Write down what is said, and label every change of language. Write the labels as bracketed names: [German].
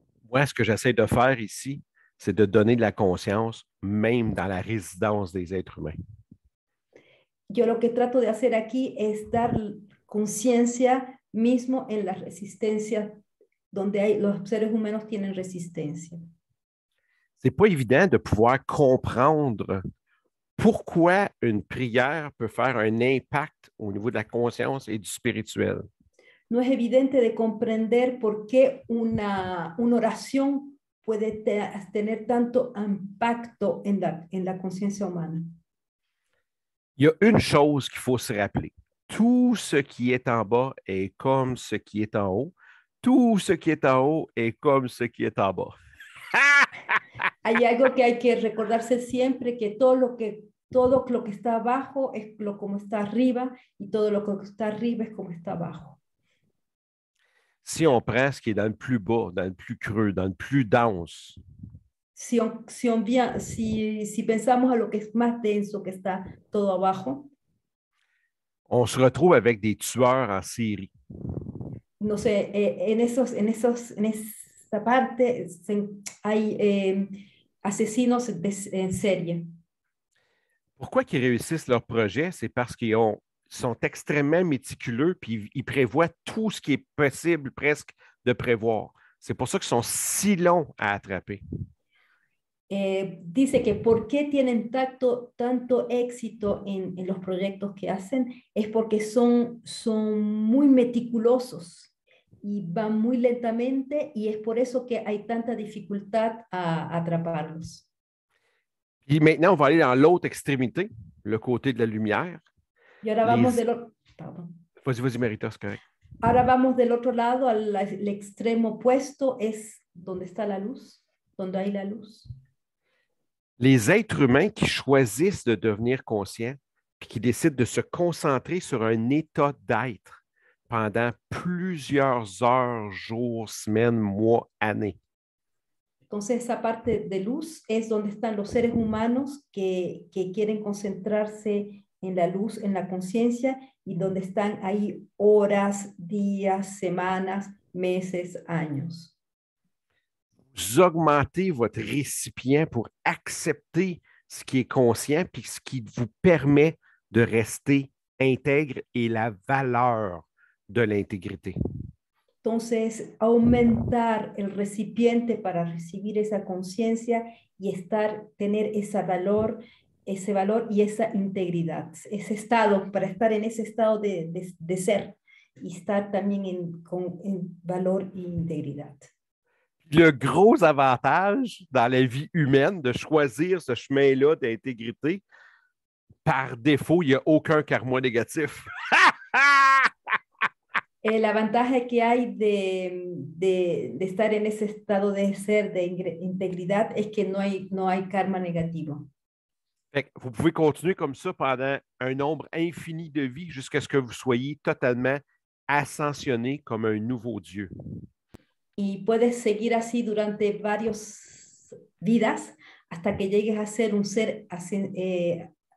[French] Moi, ce que j'essaie de faire ici, c'est de donner de la conscience, même dans la résidence des êtres humains. [Spanish] yo lo que trato de hacer aquí es dar conciencia mismo en la resistencia, donde los seres humanos tienen resistencia. [French] C'est pas évident de pouvoir comprendre pourquoi une prière peut faire un impact au niveau de la conscience et du spirituel. [Spanish] No es evidente de comprender por qué una oración puede tener tanto impacto en la conciencia humana. [French] Il y a une chose qu'il faut se rappeler. Tout ce qui est en bas est comme ce qui est en haut. Tout ce qui est en haut est comme ce qui est en bas. [Spanish] Hay algo que hay que recordarse siempre, que todo lo que está abajo es lo como está arriba y todo lo que está arriba es como está abajo. [French] Si on prend ce qui est dans le plus bas, dans le plus creux, dans le plus dense, [Spanish] Si pensamos a lo que es más denso, que está todo abajo, [French] on se retrouve avec des tueurs en série. [Spanish] no sé, en esa parte hay asesinos en serie. [French] Pourquoi ils réussissent leur projet? C'est parce qu'ils sont extrêmement méticuleux puis ils prévoient tout ce qui est possible presque de prévoir. C'est pour ça qu'ils sont si longs à attraper. [Spanish] dice que por qué tienen tanto éxito en los proyectos que hacen es porque son muy meticulosos y van muy lentamente y es por eso que hay tanta dificultad a atraparlos. [French] Puis maintenant, on va aller dans l'autre extrémité, le côté de la lumière. [Spanish] Y ahora [French] Les... [Spanish] vamos [French] pardon. Vas-y, Marita, c'est correct. [Spanish] Ahora vamos del otro lado, al extremo opuesto, es donde está la luz, donde hay la luz. [French] Les êtres humains qui choisissent de devenir conscients puis qui décident de se concentrer sur un état d'être pendant plusieurs heures, jours, semaines, mois, années. [Spanish] Entonces, esa parte de luz es donde están los seres humanos que quieren concentrarse en la luz, en la conciencia, y donde están ahí horas, días, semanas, meses, años. [French] Vous augmentez votre récipient pour accepter ce qui est conscient puis ce qui vous permet de rester intègre et la valeur de l'intégrité. [Spanish] Entonces, aumentar el recipiente para recibir esa conciencia y tener ese valor y esa integridad, ese estado, para estar en ese estado de ser y estar también en valor e integridad. [French] Le gros avantage dans la vie humaine de choisir ce chemin-là d'intégrité, par défaut, il n'y a aucun karma négatif. [Spanish] El avantaje que hay de estar en ese estado de ser, de integridad, es que no hay karma negativo. [French] Fait que vous pouvez continuer comme ça pendant un nombre infini de vies jusqu'à ce que vous soyez totalement ascensionné comme un nouveau Dieu. [Spanish] Y puedes seguir así durante varias vidas hasta que llegues a ser un ser ascensioné.